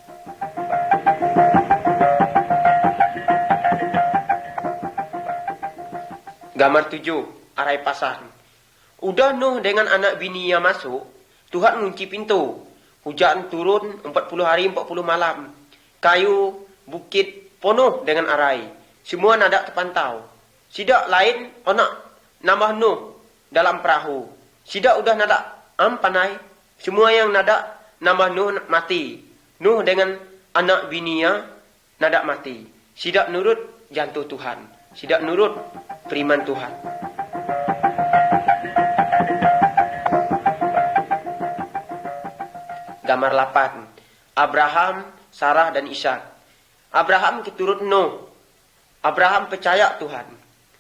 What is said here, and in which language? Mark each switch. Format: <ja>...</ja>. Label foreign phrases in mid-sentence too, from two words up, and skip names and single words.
<ms>Gambar 7.</ms> <knx>Arai pasang. Udah Nuh dengan anak bininya masuk, Tuhan ngunci pintu.</knx> <ms>Hujan turun 40 hari 40 malam.</ms> <knx>Kayu, bukit penuh dengan arai. Semua nadak terpantau. Sidak lain onak nambah Nuh dalam perahu. Sidak udah nadak panai. Semua yang nadak nambah Nuh mati. Nuh dengan anak bininya nadak mati. Sidak nurut jantuh Tuhan. Sidak nurut firman Tuhan. Gambar 8. Abraham, Sarah dan Ishak. Abraham keturut Nuh. Abraham percaya Tuhan.</knx>